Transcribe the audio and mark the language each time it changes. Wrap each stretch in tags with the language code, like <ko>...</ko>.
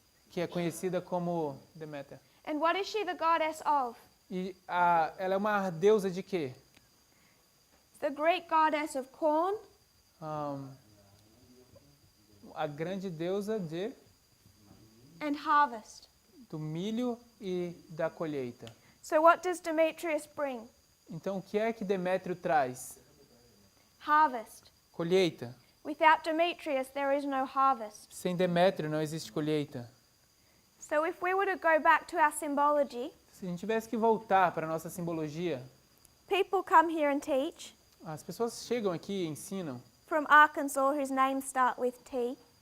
<pt>que é conhecida como Deméter.</pt> <en>And what is she the goddess of?</en> <pt>E ela é uma deusa de quê?</pt> <en>The Greek goddess of corn</en> <pt>A grande deusa</pt> <en>and harvest.</en> <pt>do milho e da colheita.</pt> <en>So what does Demetrius bring?</en> <pt>Então, o que é que Demétrio traz?</pt> <en>Harvest.</en> <pt>Colheita.</pt> <en>Without Demetrius, there is no harvest.</en> <pt>Sem Demétrio não existe colheita.</pt> <en>So if we were to go back to our symbology,</en> <pt>Se a gente tivesse que voltar para a nossa simbologia,</pt> <en>people come here and teach</en> <pt>as pessoas chegam aqui e ensinam,</pt> <en>from Arkansas whose names start with T,</en>